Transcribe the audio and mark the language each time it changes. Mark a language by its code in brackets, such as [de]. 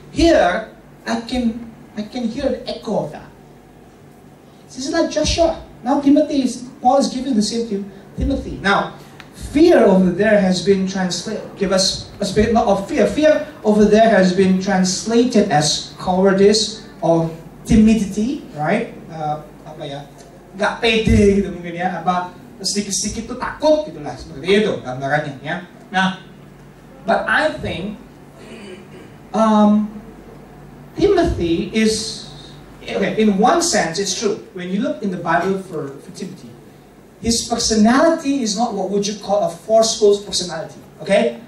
[en] Here, I can hear an echo of that. This is like Joshua. Now Paul is giving the same to Timothy. Now, fear over there has been translated, give us a spirit not of fear. Fear over there has been translated as cowardice or timidity, right? [id] Apa ya? Nggak pede gitu mungkin ya. Apa sedikit-sedikit tuh takut gitulah seperti itu gambarannya ya. [en] Nah, but I think Timothy is, okay, in one sense it's true. When you look in the Bible for Timothy, his personality is not what would you call a forceful personality, okay?